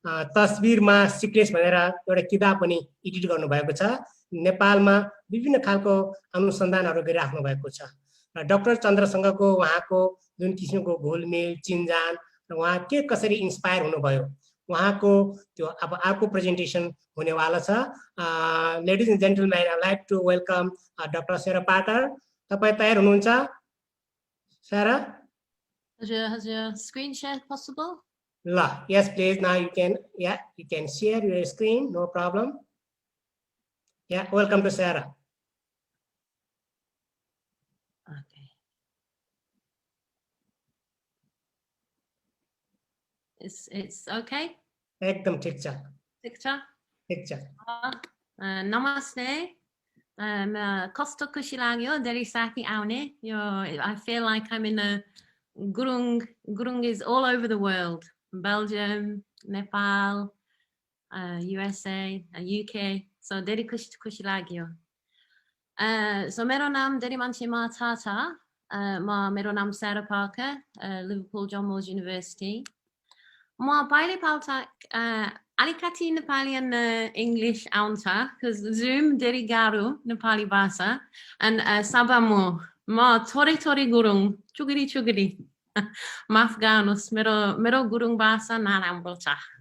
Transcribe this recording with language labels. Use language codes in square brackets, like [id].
[ne] तस्बिरमा सिक्लेस भनेर एउटा किताब पनि एडिट गर्नुभएको छ नेपालमा विभिन्न खालको अनुसन्धानहरू गरिराख्नु भएको छ र डाक्टर चन्द्रसँगको उहाँको जुन किसिमको घोलमेल चिन्जान र उहाँ के कसरी इन्स्पायर हुनुभयो उहाँको त्यो अब अर्को प्रेजेन्टेसन हुनेवाला छ [en] ladies and gentlemen I like to welcome doctor Sara Parker [ne] तपाईँ तयार हुनुहुन्छ सारा [en] Has your screen share possible? Yes, please. Now you can share your screen, no problem. Yeah, welcome to Sara. Okay. It's okay? [ne] Ekdam thik cha. Thik cha? Thik cha. Namaste. Kosto खुसी लाग्यो धेरै साथी आउने यो [en] I feel like I'm in a Gurung is all over the world. Belgium, Nepal, USA, UK. [ne] So धेरै खुसी लाग्यो. So मेरो नाम धेरै मान्छेमा थाहा छ. मेरो नाम Sara Parker, Liverpool John Moores University. म पहिले पल्ट अलिकति नेपाली [en] and English [ne] आउँछ [en] because Zoom [ne] धेरै गाह्रो नेपाली भाषा and सभा म थोरै गुरुङ चुगरी माफ गर्नुहोस् मेरो गुरुङ भाषा नराम्रो छ